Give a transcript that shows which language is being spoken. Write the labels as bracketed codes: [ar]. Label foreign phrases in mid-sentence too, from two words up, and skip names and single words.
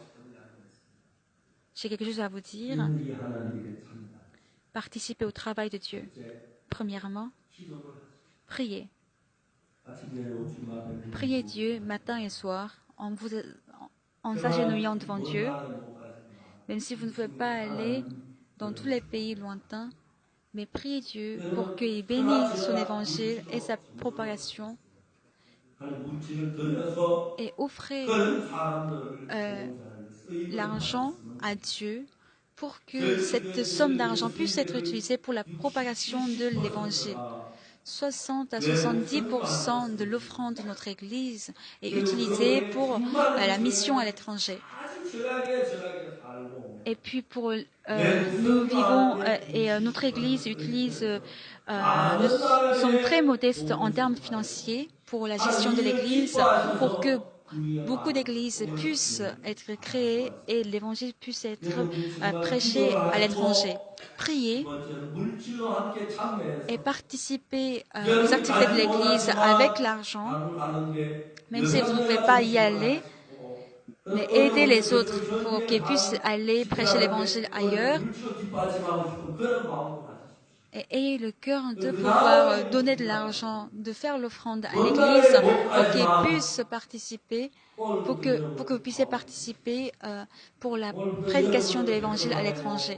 [fr] J'ai quelque chose à vous dire. Participez au travail de Dieu. Premièrement, priez. Priez Dieu matin et soir en s'agenouillant devant Dieu, [ko] 원하는 곳까지 [fr] même si vous ne pouvez pas aller dans tous les pays lointains, mais priez Dieu pour qu'il bénisse son évangile et sa propagation [ko] 물질을 들여서 [fr] et offrez [ko] 그런 사람들을 euh, 쓰임을 [fr] l'argent [ko] 받았으면 [fr] à Dieu pour que cette somme d'argent puisse être utilisée pour la propagation de l'évangile. 60 à 70% de l'offrande de notre Église est utilisée pour la mission à l'étranger. [ko] 아주 절하게 살고 [fr] Et puis nous vivons et notre Église utilise, nous sommes très modestes en termes financiers pour la gestion de l'Église, pour que beaucoup d'églises puissent être créées et l'Évangile puisse être prêché à l'étranger. Priez [ko] 물질로 함께 참여해서 [fr] et participez aux activités de l'Église avec l'argent, même si vous ne pouvez pas y aller, mais aidez les autres pour qu'ils puissent aller prêcher l'Évangile ailleurs. Et ayez le cœur de pouvoir donner de l'argent, de faire l'offrande à l'Église pour qu'ils puissent participer, pour que vous puissiez participer pour la prédication de l'Évangile à l'étranger.